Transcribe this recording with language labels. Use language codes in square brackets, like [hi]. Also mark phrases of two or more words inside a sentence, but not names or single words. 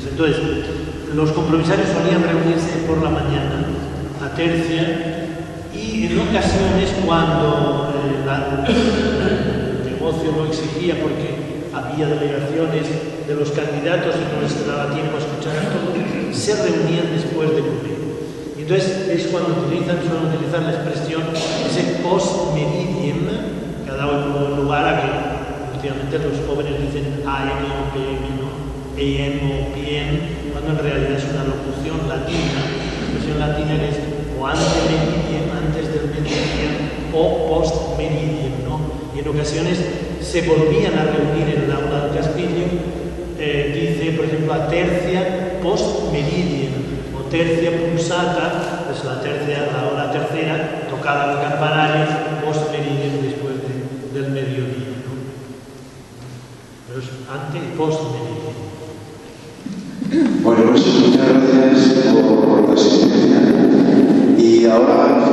[es] Entonces, los compromisarios solían reunirse por la mañana a tercia, y en ocasiones cuando el negocio lo exigía, porque había delegaciones de los candidatos y no les daba tiempo a escuchar a todos, se reunían después de comer. Y entonces es cuando suelen utilizar la expresión ese [la] post-meridiem, [es] que ha dado lugar a que últimamente los jóvenes dicen AM o PM, ¿no? AM o PM, cuando en realidad es una locución latina, que es o antes del mediodía o [la] post meridiem, [es] ¿no? Y en ocasiones se volvían a reunir en el aula del Castillo, dice, por ejemplo, a [la] tercia post meridiem [es] o [la] tercia pulsata, [es] pues la hora tercera, tocada el campanario, [la] post meridiem, [es] después del mediodía, ¿no? Pero es ante y [la] post meridiem. [es] Bueno, pues muchas gracias por la asistencia y ahora